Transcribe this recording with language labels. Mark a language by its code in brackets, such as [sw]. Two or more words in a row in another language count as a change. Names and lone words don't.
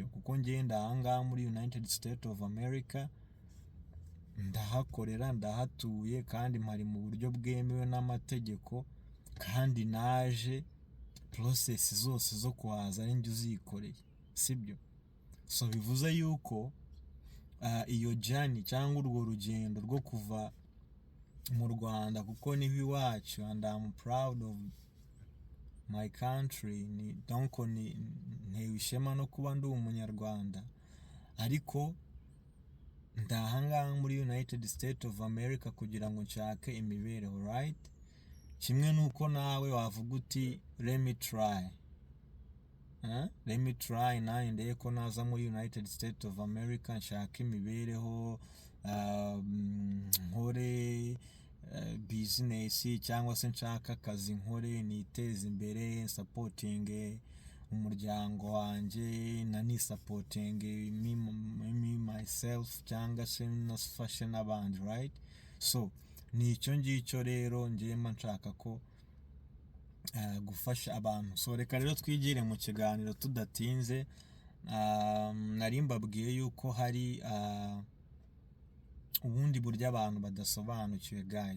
[rw] Kuko ngenda ahangaha muri United States of America, ndahakorera, ndahatuye, kandi mpari mu buryo bwemewe n'amategeko, kandi naje process zose zo kuhaza ari njye uzikoreye, sibyo? So bivuze yuko iyo journey cyangwa urwo rugendo rwo kuva mu Rwanda, kuko niho iwacu, [en] and I'm proud of my country, [rw] donc ntewe ishema no kuba ndi umunyarwanda, ariko ndahangaha muri United States of America kugira ngo nshake imibereho, right? Kimwe nuko nawe wavuga uti [en] let me try [rw] nawe ndeye ko naza muri United States of America, nshaka imibereho, nkore business, cyangwa se nshaka akazi nkore, niteze imbere, supporting umuryango wanjye, nani [en] supporting me myself, [rw] cyangwa se nafashe n'abandi, right? So nicyo ngicyo rero njyema nshaka ko gufasha abantu. So reka rero twigire mu kiganiro tudatinze. Nari mbabwiye yuko hari ubundi buryo abantu badasobanukiwe guys.